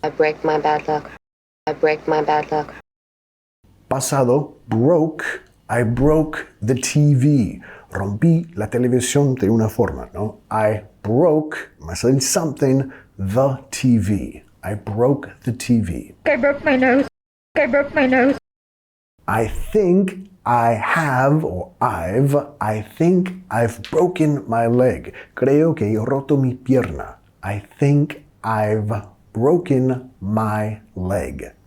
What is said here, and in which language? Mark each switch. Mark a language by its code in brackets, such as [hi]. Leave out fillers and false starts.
[en] I break my bad luck. I break my bad luck. [es] Pasado, [en] broke. I broke the TV. [es] Rompí la televisión de una forma, ¿no? [en] I broke, [es] más el something, [en] the TV. I broke the TV. I broke my nose. I broke my nose. I think I have, or I think I've broken my leg. [es] Creo que he roto mi pierna. [en] I think I've broken my leg.